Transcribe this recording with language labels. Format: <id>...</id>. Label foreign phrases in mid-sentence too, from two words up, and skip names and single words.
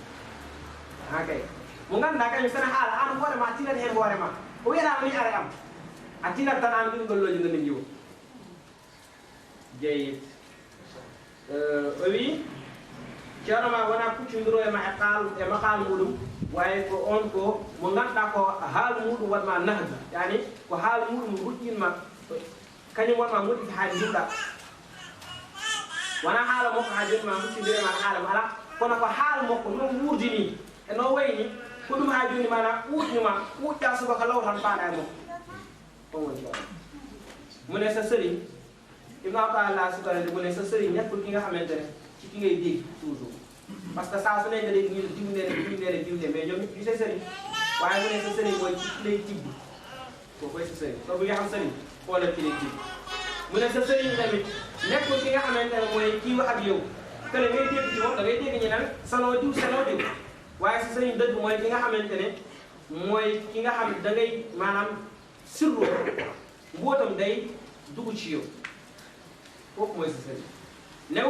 <ff>ha kay mo ganduɗa kañum sene haala an hoore ma a tinat hen hoore ma o wiyatama ni are am a tinat tan an wirgal looji no giwo jeyit o wi ceerno ma wona kuccodiro e maqal muɗum wawi ko on ko mo ganduɗa ko haalu muɗum waɗma nahdu yani ko haalu muɗum ruƴƴinma kañum wonma moƴƴi haali jumɗa wona haala makko ha joni ma huccodirema haala mo ala kono ko haala makko no wurdini e no wayni ko ɗum ha joni mana ɓuuƴnima ɓuuƴƴa subaka law tan paɗa e makko on woni ceerno mune</ff> <wo>sa sëriñ ibn abdallah sukarade mune sa sëriñ nekkul ki nga xamante ne ci ki ngay dégg</wo> <fr>toujours parce que</fr> <wo>saa su ne nga dégg ñu diw mais ñoom ñu say sëriñ waaye mu ne sa sëriñ mooy ci ki lay tibb kooku mooy sa sëriñ soo bëggee xam sëriñ xoolal ki lay tibb mu ne sa sëriñ tamit nekkul ki nga xamante ne mooy kii wax ak yow que ne ngay dégg ci moom da ngay dégg ñu naan sanoo diw waaye sa sëriñ dëgg mooy ki nga xamante ne mooy ki nga xam da ngay maanaam sirru mbootam day dugg ci yow kooku mooy sa sëriñ newul</wo>